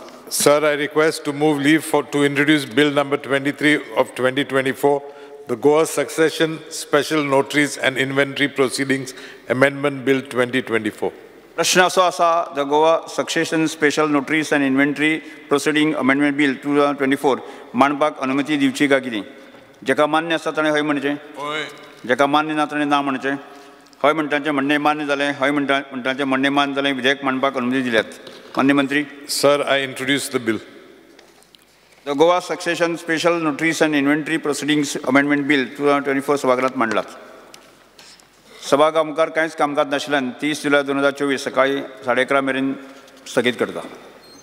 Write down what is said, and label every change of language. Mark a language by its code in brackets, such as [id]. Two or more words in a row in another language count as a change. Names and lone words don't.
[en] Sir, I request to move leave to introduce Bill number 23 of 2024, the Goa Succession Special Notaries and Inventory Proceedings Amendment Bill 2024. [kok] प्रश्न असो आसा the Goa Succession Special Notaries and Inventory Proceeding Amendment Bill 2024 मांडपाक अनुमती दिवची काय कितें? जेका मान्य आसा ताणें हय म्हणचें, जेका मान्य ना ताणें ना म्हणचें. हय म्हणटाचें म्हणणें मान्य जालें, हय म्हणटाचें म्हणणें मान्य जालें, विधेयक मांडपाक अनुमती दिल्यात. मान्य मंत्री. [en] Sir, I introduce the bill. [kok] The Goa Succession Special Notaries and Inventory Proceedings Amendment Bill 2024 सभागृहात मांडलात. सभागृहा मुखार कांयच कामकाज नाशिल्ल्यान 30 जुलय 2024 सकाळी 11:30 मेरेन स्थगीत करता.